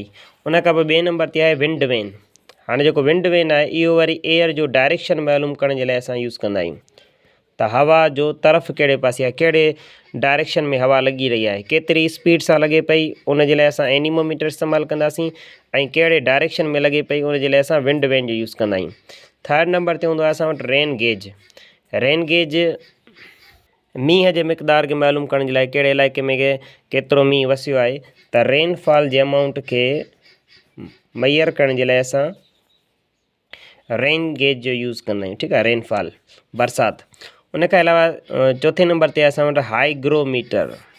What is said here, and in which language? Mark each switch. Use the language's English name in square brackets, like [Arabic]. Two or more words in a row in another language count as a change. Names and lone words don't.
[Sindhi] उन खां पोइ ॿिए नंबर ते आहे [English] wind vane. [Sindhi] हाणे जेको [English] wind vane [Sindhi] आहे इहो वरी एयर जो डायरेक्शन मालूम करण जे लाइ असां यूज़ कंदा आहियूं त हवा जो तरफ़ कहिड़े पासे आहे, कहिड़े डायरेक्शन में हवा लॻी रही आहे, केतिरी स्पीड सां लॻे पई, उन जे लाइ असां एनीमोमीटर इस्तेमालु कंदासीं, ऐं कहिड़े डायरेक्शन में लॻे पई उन जे लाइ असां [English] wind vane [Sindhi] जो यूज़ कंदा आहियूं। [English] third number [Sindhi] ते हूंदो आहे असां वटि [English] rain gauge. rain gauge [Sindhi] मींहं जे मिक़दार खे मालूम करण जे लाइ, कहिड़े इलाइक़े में केतिरो मींहुं वसियो आहे, त रेनफॉल जे अमाउंट खे मैयर करण जे लाइ असां [English] rain gauge [Sindhi] जो यूज़ कंदा आहियूं। ठीकु आहे, रेनफॉल, बरसाति। उन खां अलावा चौथे नंबर ते असां वटि हाइग्रोमीटर।